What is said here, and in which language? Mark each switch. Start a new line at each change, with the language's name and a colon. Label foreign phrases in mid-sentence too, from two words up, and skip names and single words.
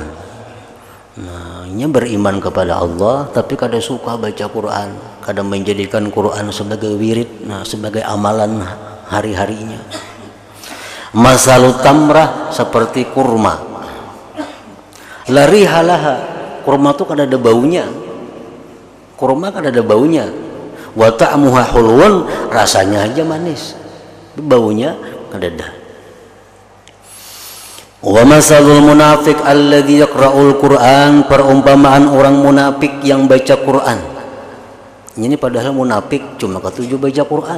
Indonesian: Nah, ini beriman kepada Allah tapi kada suka baca Quran, kada menjadikan Quran sebagai wirid, nah, sebagai amalan hari-harinya.
Arabic: Masalut tamrah,
Indonesian: seperti kurma,
Arabic: lari halaha,
Indonesian: kurma tuh kan ada baunya. Kurma kan ada baunya.
Arabic: Wa ta'muha hulwun,
Indonesian: rasanya aja manis. Baunya kadada.
Arabic: Wa masalul munafiq alladzi yaqra'ul Qur'an,
Indonesian: perumpamaan orang munafik yang baca Quran. Ini padahal munafik cuma ketujuh baca Quran.